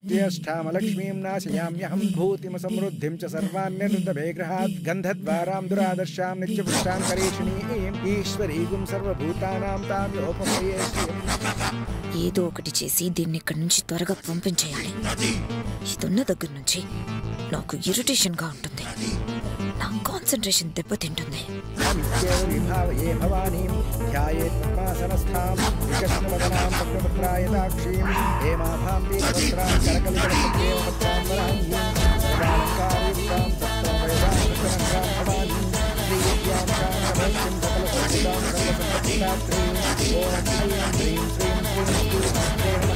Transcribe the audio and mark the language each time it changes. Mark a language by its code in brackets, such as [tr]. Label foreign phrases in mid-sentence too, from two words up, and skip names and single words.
[sa] ज्येष्ठामलक्ष्मीं नाशयाम्यहं भूतिमसमृद्धिं च सर्वान्यनुदभेग्रहात् गन्धद्वारां दुरादर्शां नित्यपुष्टां करेशिनीं ఈశ్వరీగుం సర్వభూతానాం తాం యోపమయేష్యం. [te] ఏదో ఒకటి చేసి దీన్ని ఇక్కడి నుంచి త్వరగా పంపించేయాలి. ఇదున్న దగ్గర నుంచి నాకు ఇరిటేషన్ గా ఉంటుంది. నా కాన్సంట్రేషన్ దెబ్బతింటుంది. [sa] విభావయే భవానీం ధ్యాయేత్ పద్మాసనస్థాం వికృష్ణవదనాం వక్రముద్రాయతాక్షీం హేమాభాం దీర్ఘవస్త్రాం కరకలితలసత్యేవపత్రాం వరాహ్యీం సర్వాలంకారయుక్తాం సప్తమవయదాం కృష్ణరంగాం భవానీం శ్రీవిద్యాం శాంతమూర్తిం సకలసంపదాం సర్వసంపత్తిదాత్రీం ఓం హ్రీం హ్రీం శ్రీం శ్రీం శ్రీం.